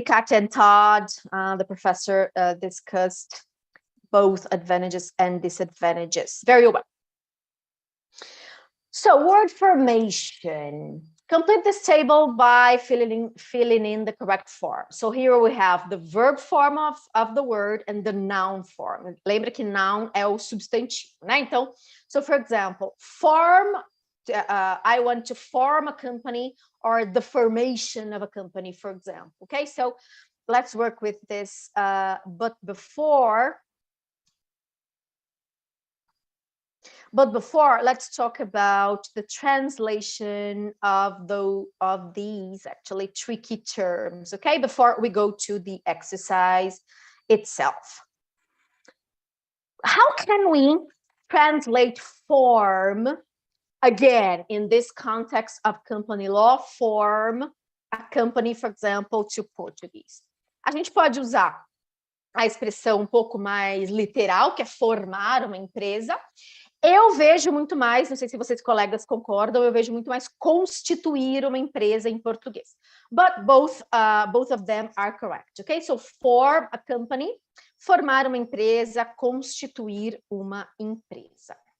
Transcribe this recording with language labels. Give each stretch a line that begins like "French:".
English: Katya and Todd, the professor discussed both advantages and disadvantages. Very well. So word formation. Complete this table by filling in the correct form. So here we have the verb form of the word and the noun form.
Portuguese: Lembra que noun é o substantivo, né?
English: Então, so for example, form, I want to form a company, or the formation of a company, for example. Okay, so let's work with this. But before, let's talk about the translation of these actually tricky terms, okay? Before we go to the exercise itself. How can we translate form, again, in this context of company law, form a company, for example, to Portuguese?
Portuguese: A gente pode usar a expressão um pouco mais literal, que é formar uma empresa. Eu vejo muito mais, não sei se vocês colegas concordam, eu vejo muito mais constituir uma empresa em português.
English: But both of them are correct, okay? So form a company,
Portuguese: formar uma empresa, constituir uma empresa.